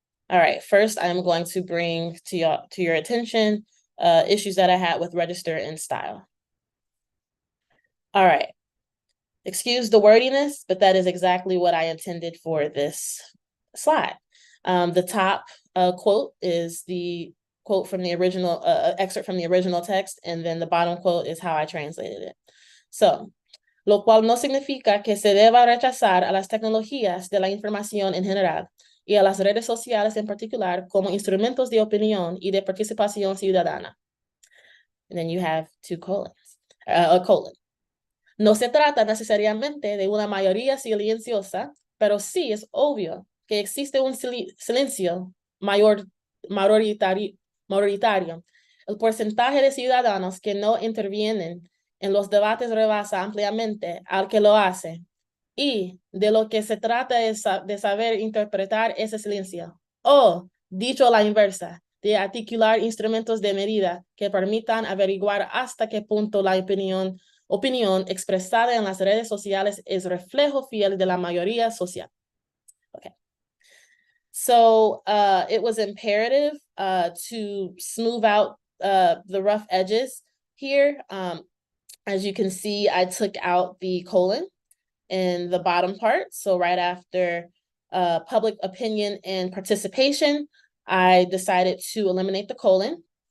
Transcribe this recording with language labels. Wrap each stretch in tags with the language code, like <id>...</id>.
<en>All right, first I'm going to bring to your attention issues that I had with register and style. All right. Excuse the wordiness, but that is exactly what I intended for this slide. The top quote is the quote from the original, excerpt from the original text, and then the bottom quote is how I translated it.</en> <es>So, lo cual no significa que se deba rechazar a las tecnologías de la información en general y a las redes sociales en particular como instrumentos de opinión y de participación ciudadana.</es> <en>And then you have two colons, a colon.</en> <es>No se trata necesariamente de una mayoría silenciosa, pero sí es obvio que existe un silencio mayoritario. El porcentaje de ciudadanos que no intervienen en los debates rebasa ampliamente al que lo hace. Y de lo que se trata es de saber interpretar ese silencio. O, dicho a la inversa, de articular instrumentos de medida que permitan averiguar hasta qué punto la opinión expresada en las redes sociales es reflejo fiel de la mayoría social.</es> <en>Okay. So it was imperative to smooth out the rough edges here. As you can see, I took out the colon in the bottom part. So right after public opinion and participation, I decided to eliminate the colon.</en>